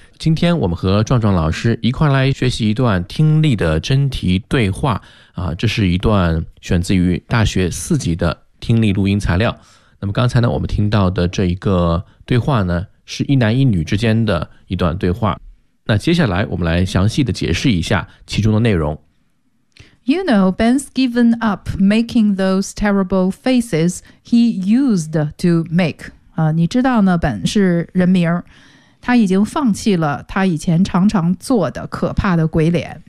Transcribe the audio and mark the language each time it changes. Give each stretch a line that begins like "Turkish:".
Chinese: 今天我们和壮壮老师一块来学习一段听力的真题对话啊，这是一段选自于大学四级的听力录音材料。那么刚才呢，我们听到的这一个对话呢？是一男一女之间的一段对话。那接下来我们来详细的解释一下其中的内容。
English: You know, Ben's given up making those terrible faces he used to make.
Chinese: 你知道呢，本是人名，他已经放弃了他以前常常做的可怕的鬼脸。